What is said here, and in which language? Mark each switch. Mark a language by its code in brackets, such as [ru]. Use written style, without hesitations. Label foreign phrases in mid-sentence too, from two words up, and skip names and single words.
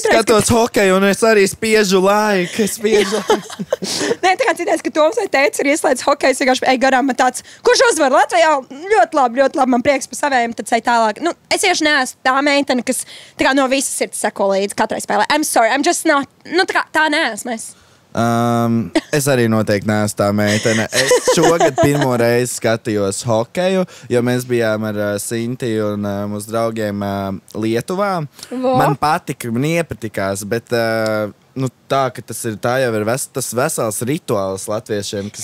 [lv] Es skatos hokeju, un es arī spiežu laiku, Nē, tā kā citreiz, ka Toms vai teica, ir ieslēdz hokeju, es vienkārši eju garām, man tāds, kurš uzvar Latvijā, ļoti labi, man prieks par savējiem, tad ceļ tālāk. Nu, es vienkārši neesmu tā meitene, kas tā kā no visas sirds seko līdz katrai spēlē. [en] I'm sorry, I'm just not, [lv] nu tā neesmu es. Es arī noteikti neesmu tā meitene. Es šogad pirmo reizi skatījos hokeju, jo mēs bijām ar Sinti un mūsu draugiem Lietuvā. Man patika, man iepatikās, bet nu, tā, ka tas ir tā jau ir tas vesels rituāls latviešiem, kas